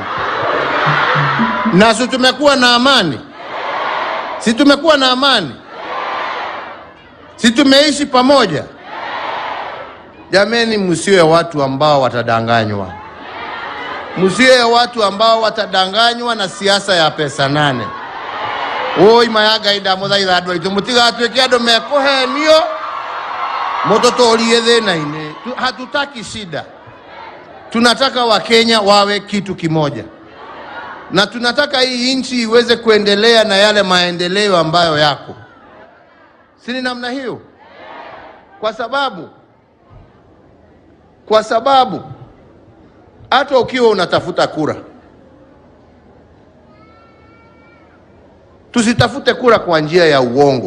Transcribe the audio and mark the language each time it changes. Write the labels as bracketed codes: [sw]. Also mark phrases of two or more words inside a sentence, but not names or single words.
[sw] Na si tumekuwa na amani? Si tumekuwa na amani? Si tumeishi pamoja? Jameni, msiwe watu ambao watadanganywa. Msiwe watu ambao watadanganywa na siasa ya pesa nane. [ki] Oi mayaga ida muthaitha andu aitu mutigatuike andu mekohenio mutotorie thina-ini. [sw] Hatutaki shida. Tunataka Wakenya wawe kitu kimoja, na tunataka hii nchi iweze kuendelea na yale maendeleo ambayo yako. Sini namna hiyo? Kwa sababu hata ukiwa unatafuta kura, tusitafute kura kwa njia ya uongo.